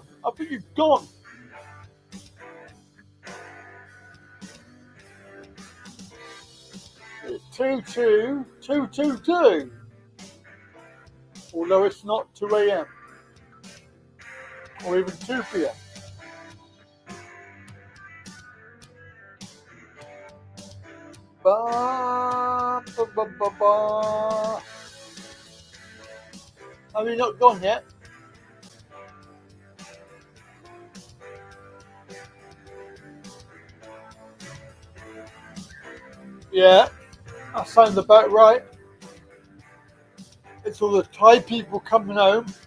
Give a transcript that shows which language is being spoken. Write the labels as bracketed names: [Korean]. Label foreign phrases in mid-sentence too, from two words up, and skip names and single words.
[English] I thought you'd gone. It's 22222. Although it's not 2 a.m. or even 2 p.m. Ba, ba, ba, ba, ba. Have you not gone yet? Yeah, that sounds about right. It's all the Thai people coming home.